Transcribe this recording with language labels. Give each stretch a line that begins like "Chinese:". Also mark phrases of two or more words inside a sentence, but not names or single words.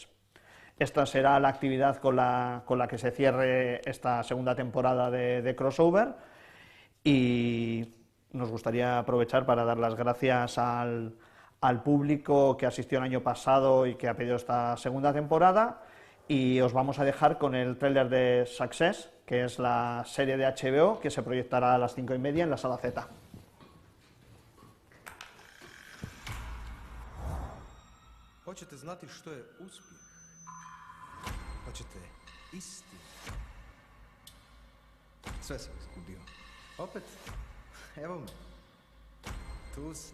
Spanish: Esta será la actividad con la que se cierre esta segunda temporada de Crossover, y nos gustaría aprovechar para dar las gracias al público que asistió el año pasado y que ha pedido esta segunda temporada, y os vamos a dejar con el tráiler de Success, que es la serie de HBO que se proyectará a las 5:30 en la Sala Z.
Croatian: Hoćete znati što je uspjeh? Hoćete istinu? Sve sam izgubio. Opet? Evo me. Tu sam.